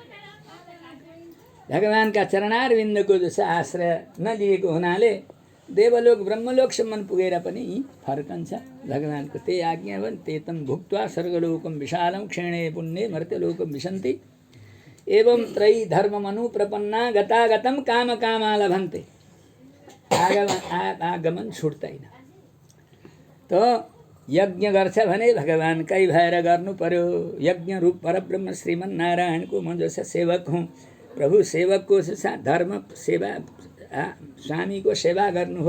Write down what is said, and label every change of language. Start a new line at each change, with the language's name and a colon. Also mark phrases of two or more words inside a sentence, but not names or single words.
Nepali: भगवानका चरणारविन्दको जो छ आश्रय नलिएको हुनाले देवलोक ब्रह्मलोकसम्म पुगेर पनि फर्कन्छ। भगवानको त्यही आज्ञा भन्
Sanskrit: तेतं भुक्त्वा स्वर्गलोकं विशालं क्षीणे पुण्ये मर्त्यलोकं विशन्ति एवं त्रयी धर्ममनुप्रपन्ना गतागतं कामकामा लभन्ते।
Nepali: आगमन छुट्दैन। त यज्ञ गर्छ भने भगवानकै भएर गर्नु पर्यो। यज्ञ रूप परब्रह्म श्रीमन्नारायणको म जो छ सेवक हुँ। प्रभु सेवकको धर्म सेवा, स्वामीको सेवा गर्नु हो।